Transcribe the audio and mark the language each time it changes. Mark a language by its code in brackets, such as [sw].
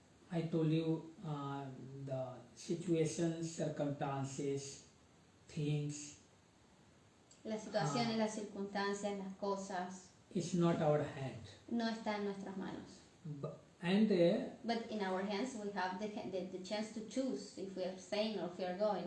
[en] I told you the situations, circumstances, things. [es] Las situaciones, las circunstancias, las cosas, [en] It's not our hand. [es] no está en nuestras manos. [en] And But in our hands we have the chance to choose if we are staying or if we are going.